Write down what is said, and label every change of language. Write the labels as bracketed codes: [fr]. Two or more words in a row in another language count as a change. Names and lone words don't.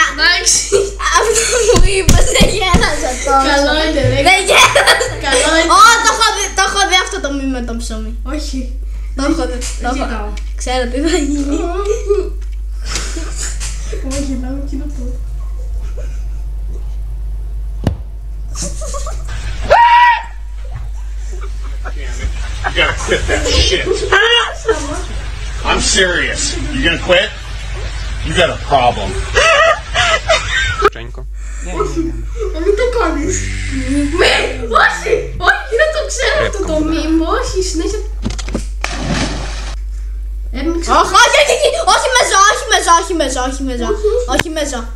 [el] Εντάξει. Αυτό που είπες, δεν γέλασα τώρα. Καλό είναι, δεν γέλασα. Καλό είναι. Το έχω δει αυτό το μήνυμα με το ψωμί. Όχι. Το έχω δει. Ξέρω τι θα γίνει. Όχι, να μην κοινό πω. [en] You gotta quit that shit. I'm serious. You gonna quit? You got a problem. [el] Μην το κάνεις. Όχι, δεν το ξέρω αυτό το μήνυμα. Όχι, συνέχεια. Όχι με ζω.